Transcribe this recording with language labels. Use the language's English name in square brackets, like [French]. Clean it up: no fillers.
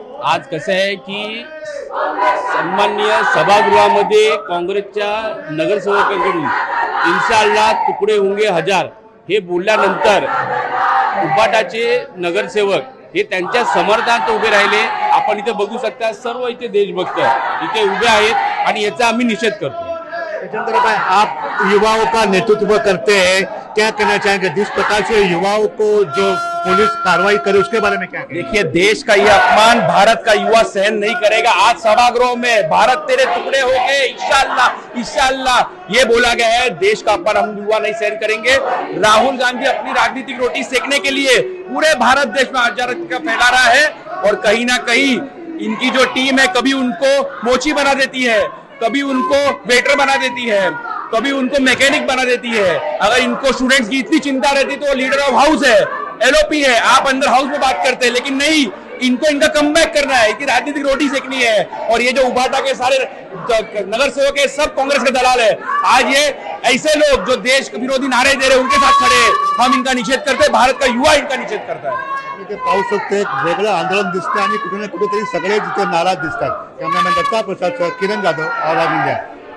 [Marathi] आज कसं आहे की सन्माननीय सभागृहामध्ये काँग्रेसच्या नगरसेवकांकडून [Hindi] इंशाअल्लाह तुकडे होंगे हजार [Marathi] हे बोलल्यानंतर उबाटाचे नगरसेवक हे त्यांच्या समर्थनार्थ उभे राहिले. आपण इथे बघू शकता, सर्व इथे देशभक्त इथे उभे आहेत आणि याचा आम्ही निषेध करतो. [Hindi] आप युवाओं का नेतृत्व करते हैं, क्या कहना चाहेंगे? जिस प्रकार से युवाओं को जो पुलिस कार्रवाई करे उसके बारे में क्या कहेंगे? देखिए, देश का यह अपमान भारत का युवा सहन नहीं करेगा. आज सभागृह में भारत तेरे टुकड़े हो गए, इंशाअल्लाह इंशाअल्लाह ये बोला गया है. देश का अपमान हम युवा नहीं सहन करेंगे. राहुल गांधी अपनी राजनीतिक रोटी सेकने के लिए पूरे भारत देश में अराजकता फैला रहा है और कहीं ना कहीं इनकी जो टीम है कभी उनको मोची बना देती है, कभी उनको वेटर बना देती है, कभी उनको मैकेनिक बना देती है. अगर इनको स्टूडेंट्स की इतनी चिंता रहती तो लीडर ऑफ हाउस है, एलओपी है. आप अंदर हाउस में बात करते हैं, लेकिन नहीं, इनको इनका कमबैक करना है कि राजनीतिक रोटी सेकनी है. और ये जो उबाटा के सारे नगर सेवक है सब कांग्रेस के दलाल है. आज ये ऐसे लोग जो देश के विरोधी नारे दे रहे हैं उनके साथ खड़े हैं. हम इनका निषेध करते हैं. भारत का युवा इनका निषेध करता है. [Marathi] ते पाहू शकतो, एक वेगळं आंदोलन दिसतं आणि कुठे ना कुठेतरी सगळे तिथे नाराज दिसतात. कॅमेरामॅन दत्ता प्रसाद, किरण जाधव, आवाज इंडिया.